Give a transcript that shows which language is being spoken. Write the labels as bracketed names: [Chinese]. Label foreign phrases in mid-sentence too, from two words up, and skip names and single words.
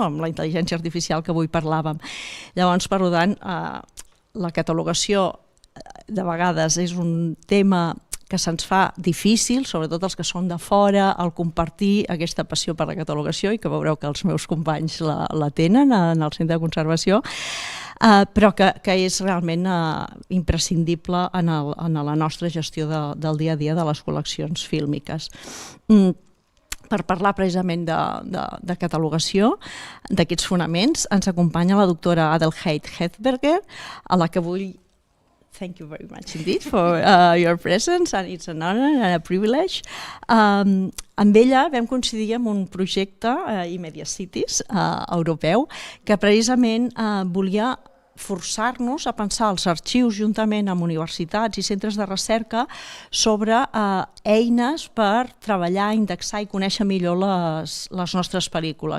[Catalan] Amb la intel·ligència artificial que avui parlàvem. Llavors, per tant, la catalogació de vegades és un tema que se'ns fa difícil, sobretot els que són de fora, el compartir aquesta passió per la catalogació, i que veureu que els meus companys la tenen en el centre de conservació, però que és realment imprescindible en la nostra gestió del dia a dia de les col·leccions fílmiques. Per parlar precisament de catalogació, d'aquests fonaments, ens acompanya la doctora Adelheid Hedberger, a la que vull [English] thank you very much indeed for your presence, and it's an honor and a privilege. [Catalan] Amb ella vam coincidir en un projecte Media Cities europeu que precisament volia forçar-nos a pensar els arxius juntament amb universitats i centres de recerca sobre eines per treballar, indexar i conèixer millor les nostres pel·lícules.